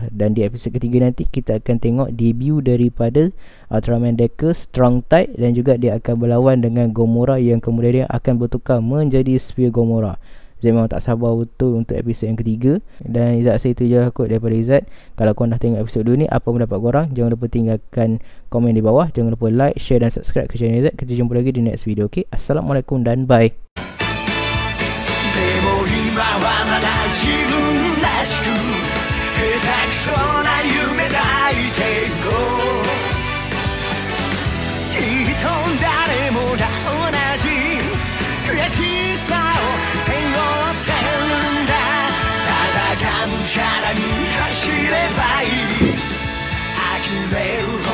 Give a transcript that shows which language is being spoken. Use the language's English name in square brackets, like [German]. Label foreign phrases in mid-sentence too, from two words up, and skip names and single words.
[Malay] Dan di episod ketiga nanti kita akan tengok debut daripada Ultraman Deca Strong Tide, dan juga dia akan berlawan dengan Gomora yang kemudian dia akan bertukar menjadi Spear Gomora. Izzat memang tak sabar betul untuk episod yang ketiga. Dan Izzat rasa itu je lah kot daripada Izzat. Kalau korang dah tengok episod 2 ni, apa pendapat korang? Jangan lupa tinggalkan komen di bawah. Jangan lupa like, share dan subscribe ke channel Izzat. Kita jumpa lagi di [English] next video, [Malay] okay? Assalamualaikum dan bye. [Japanese] 自分らしく下手くそな夢抱いていこうきっと誰もが同じ悔しさを背負ってるんだただがむしゃらに走ればいい呆れる